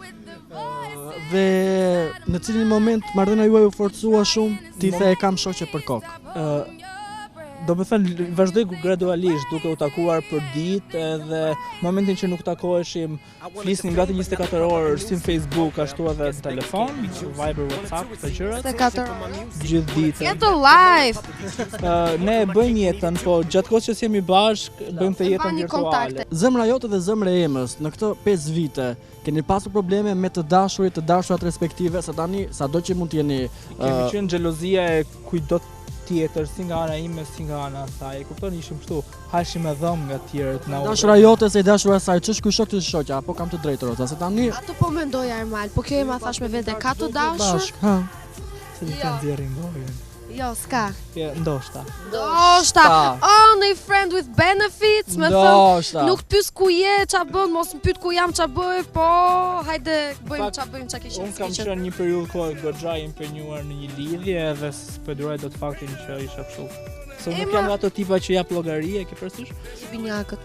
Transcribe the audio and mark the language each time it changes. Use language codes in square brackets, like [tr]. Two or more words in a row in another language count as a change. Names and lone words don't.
[sq] Dhe në cilin moment marrëdhënia juaj u forcua shumë, ti the e kam shoqe për kokë. Do me thënë, vazhdoj gradualisht duke u takuar për ditë edhe momentin që nuk takoheshim, flisnim gati 24 orë si në Facebook, ashtu edhe në telefon, Viber, WhatsApp, të gjërat. 24 orë. Gjithë ditën. [en] Get a life! [sq] Ne bëjmë jetën, po gjatë kohës që jemi bashkë, bëjmë të jetën virtuale. Zemra jote dhe zemra e Emës, në këto 5 vite, keni pasur probleme me të dashurat respektive, sa tani, sado që mund t'jeni... Kemi qenë xhelozia e kujdo tjetër, si nga ana ime, si nga ana saj. Kupton, ishim kështu, hashim me dhëm nga tjerët na. Dashura jote se dashura saj, ç'është ky shok të shoqja, apo kam të drejtë Roza, se tani ato po mendoj Armal, po kjo Ema thash me vete, ka të dashur? Bashk, ha. Se të nxjerrin gojën. Jo, s'ka. Ndoshta. [en] Only friend with benefits, [sq] me thënë, nuk të pyes ku je, qa bën, mos më pyet ku jam, qa bëj, po, hajde, bëjmë qa bëjmë, qa kishim. Unë kam qenë një periudhë kohë goxha impenjuar në një lidhje edhe s'pëduroj dot faktin që isha kështu. Se nuk jam ato tipa që jap llogari, e ke parasysh? Binjakët.